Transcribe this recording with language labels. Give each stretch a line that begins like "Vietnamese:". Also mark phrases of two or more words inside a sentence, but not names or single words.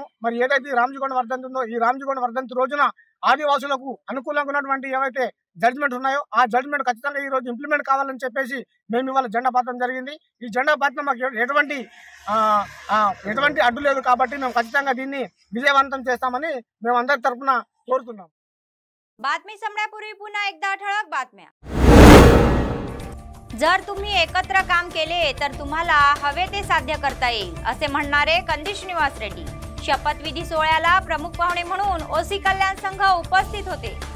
Telugu: మరి ఏదైతే ఈ రామ్జీగోండ్ వర్ధంతి ఉందో, ఈ రామ్జీగోండ్ వర్ధంతి రోజున ఆదివాసులకు అనుకూలంగా ఉన్నటువంటి ఏవైతే జడ్జిమెంట్ ఉన్నాయో ఆ జడ్జిమెంట్ ఖచ్చితంగా ఈ రోజు ఇంప్లిమెంట్ కావాలని చెప్పేసి మేము ఇవాళ జెండా పాతడం జరిగింది। ఈ జెండా పాతడం మాకు ఎటువంటి అడ్డు లేదు కాబట్టి మేము ఖచ్చితంగా దీన్ని విజయవంతం చేస్తామని మేము అందరి తరఫున కోరుతున్నాం।
Marathi: बातमी संपण्यापूर्वी पुन्हा एकदा ठळक बातम्या। जर तुम्ही एकत्र काम केले तर तुम्हाला हवे ते साध्य करता येईल असे म्हणणारे कंदिश निवास रेड्डी। शपथविधी सोहळ्याला प्रमुख पाहुणे म्हणून ओसी कल्याण संघ उपस्थित होते।